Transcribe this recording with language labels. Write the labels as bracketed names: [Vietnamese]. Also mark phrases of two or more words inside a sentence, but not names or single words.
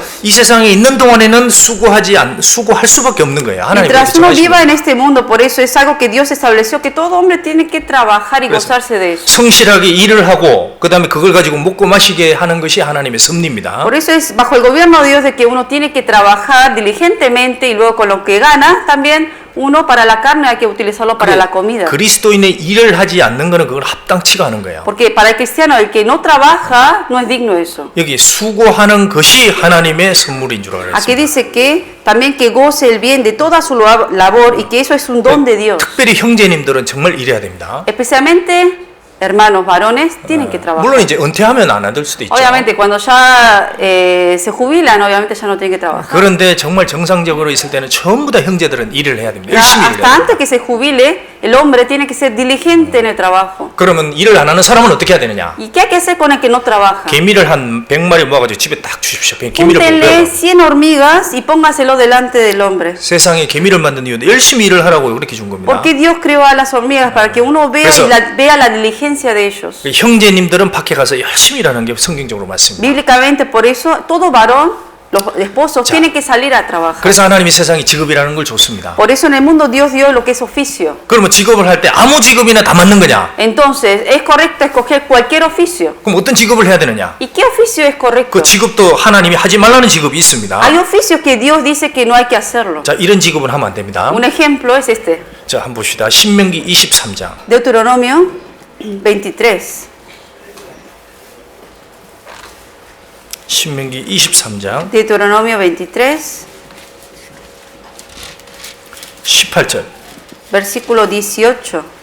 [Korean] 이 세상에 있는 동안에는 수고할 수밖에 없는 거예요. 하나님 [Spanish] Mientras [Korean] 그렇게 [Spanish] uno [Korean] 정하신 [Spanish] viva [Korean] 거예요. [Spanish] en este mundo, por eso es algo que Dios estableció, que todo hombre tiene que trabajar y gozarse de eso. [Korean] 성실하게 일을 하고 그다음에 그걸 가지고 먹고 마시게 하는 것이 하나님의 섭리입니다. [Spanish] Por eso es bajo el gobierno de Dios de que uno tiene que trabajar diligentemente y luego con lo que gana también uno para la carne hay que utilizarlo para la comida. [Korean] 그리스도인의 일을 하지 않는 것은 그걸 합당치가 않은 거예요. [Spanish] Porque para el cristiano el que no trabaja no es digno de eso. [Korean] 여기 수고하는 것이 하나님의 선물인 줄 알았습니다. [Spanish] Aquí dice que también que goce el bien de toda su labor y que eso es un don de Dios. [Korean] 특별히 형제님들은 정말 일해야 됩니다. [Spanish] Especialmente hermanos varones tienen que trabajar. [Korean] 물론 이제 은퇴하면 안 될 수도 있죠. [Spanish] Obviamente cuando ya se jubilan, obviamente ya no tienen que trabajar. [Korean] 그런데 정말 정상적으로 있을 때는 전부 다 형제들은 일을 해야 됩니다. [Spanish] Ya [Korean] 열심히 [Spanish] hasta [Korean] 일해야 돼요. [Spanish] antes que se jubile, el hombre tiene que ser diligente en el trabajo. [Korean] 그러면 일을 안 하는 사람은 어떻게 해야 되느냐? [Spanish] ¿Y qué hay que hacer con el que no trabaja? [Korean] 개미를 한 100마리 모아가지고 집에 딱 주십시오. 개미를 [Spanish] Júntenle [Korean] 보고요. [Spanish] 100 hormigas y póngaselo delante del hombre. [Korean] 세상에 개미를 만든 이유는 열심히 일을 하라고 그렇게 준 겁니다. [Spanish] ¿Por qué Dios creó a las hormigas? Para que uno vea Eso. vea la diligencia de ellos. [Korean] 형제님들은 밖에 가서 열심히 일하는 게 성경적으로 맞습니다. [Spanish] Bíblicamente, por eso, todo varón, los esposos, Ya. tienen que salir a trabajar. [Korean] 그래서 하나님이 세상에 직업이라는 걸 줬습니다. [Spanish] Por eso en el mundo Dios dio lo que es oficio. [Korean] 그러면 직업을 할 때 아무 직업이나 다 맞는 거냐? [Spanish] Entonces, ¿es correcto escoger cualquier oficio? [Korean] 그럼 어떤 직업을 해야 되느냐? [Spanish] ¿Y qué oficio es correcto? [Korean] 그 직업도 하나님이 하지 말라는 직업이 있습니다. [Spanish] Hay oficios que Dios dice que no hay que hacerlo. [Korean] 자, 이런 직업은 하면 안 됩니다. [Spanish] Un ejemplo es este. [Korean] 자, 한번 봅시다. 신명기 23장. [Spanish] Deuteronomio 23. [Korean] 신명기 23장 [Spanish] Deuteronomio 23, [Korean] 18절. [Spanish] versículo 18.